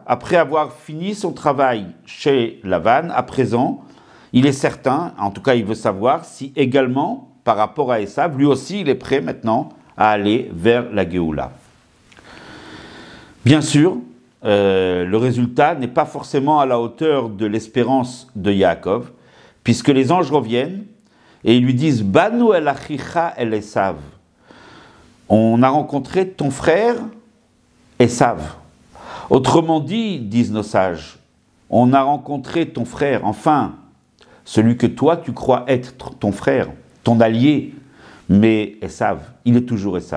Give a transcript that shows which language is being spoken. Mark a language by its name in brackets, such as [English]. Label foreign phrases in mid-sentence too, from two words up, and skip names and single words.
[French] Après avoir fini son travail chez Lavan, à présent, il est certain, en tout cas il veut savoir, si également, par rapport à Esav, lui aussi il est prêt maintenant à aller vers la Géoula. Bien sûr, le résultat n'est pas forcément à la hauteur de l'espérance de Yaakov, puisque les anges reviennent et ils lui disent « [Hebrew] באנו אל אחיך אל עשו [French] » on a rencontré ton frère Esav. Autrement dit, disent nos sages, on a rencontré ton frère, enfin, celui que toi tu crois être ton frère, ton allié, mais Esav, il est toujours Esav.